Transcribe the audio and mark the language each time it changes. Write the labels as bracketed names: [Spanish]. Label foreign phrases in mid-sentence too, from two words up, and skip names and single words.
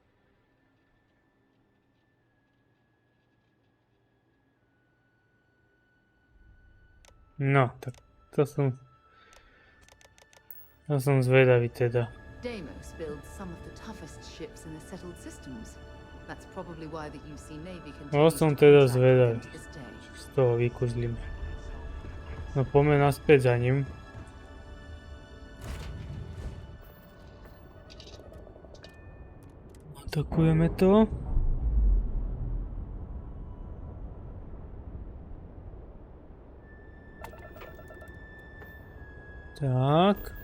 [Slovak] No, tak to som zvedavý teda. [English] Deimos builds some of the toughest ships in the settled systems. That's probably why the UC Navy continues [Slovak] Som to teda [English] contract [Slovak] zvedavý. [English] with them to this day. [Slovak] Z toho vykuzlíme. No poďme naspäť za ním. Atakujeme to. Tak.